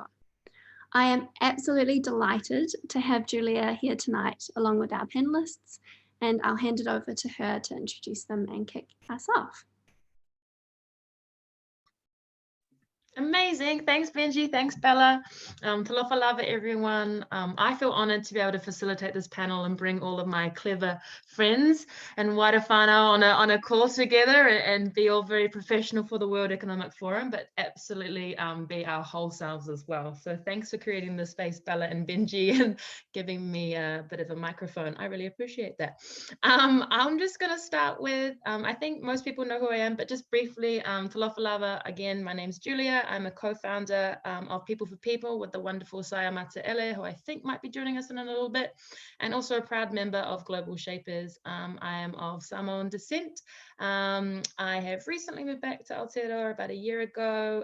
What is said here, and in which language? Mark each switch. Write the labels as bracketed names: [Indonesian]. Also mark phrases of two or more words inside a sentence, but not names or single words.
[English] I am absolutely delighted to have Julia here tonight, along with our panellists, and I'll hand it over to her to introduce them and kick us off. Amazing. Thanks, Benji. Thanks, Bella. [Samoan] Talofa lava, [English] everyone. I feel honoured to be able to facilitate this panel and bring all of my clever friends and wider whānau on a call together and be all very professional for the World Economic Forum, but absolutely be our whole selves as well. So thanks for creating this space, Bella and Benji, and giving me a bit of a microphone. I really appreciate that. I'm just going to start with, I think most people know who I am, but just briefly, [Samoan] talofa lava, [English] again, my name's Julia. I'm a co-founder of People for People with the wonderful Saya Mātaele, who I think might be joining us in a little bit, and also a proud member of Global Shapers. I am of Samoan descent. I have recently moved back to Aotearoa about a year ago.